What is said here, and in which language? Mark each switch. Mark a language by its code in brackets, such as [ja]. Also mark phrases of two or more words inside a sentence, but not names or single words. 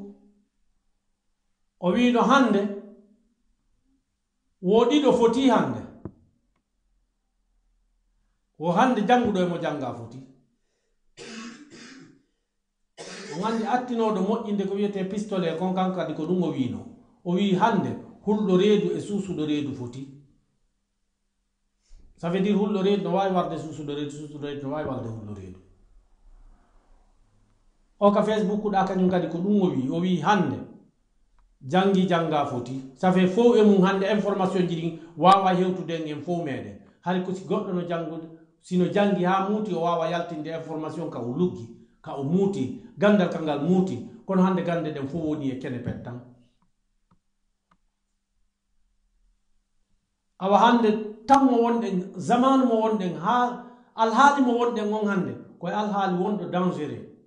[ff] o wiino hande woɗiɗo foti hande o hande janguɗo e mo janga foti o gandi attinoɗo moƴƴinde ko wiyete pistolet kon kankadi ko ɗum o wiino o wi hande hulɗo reedu e suusuɗo reedu foti. [fr] Ça veut dire [ff] hulɗo reedu no wawi warde suusuɗo reedu no wawi warde hulɗo reedu. O ka Facebook ɗa kañum kadi ko ɗum o wi hande jangi janga foti. [fr] Ça fait [ff] fof e mum hande information ji ɗin wawa hewtude en fof meɗen hay ko si goɗɗo no jangude sino jangi ha muuti o wawa yaltinde information ka o luggi ka o muuti gandal kangal muuti. Kono hande gande ɗen fof woni e kene pettan. Awa hande tan mo wonɗen zamanu mo wonɗen ha alhaali mo wonɗen on hande koye alhaali wonɗo dangereux.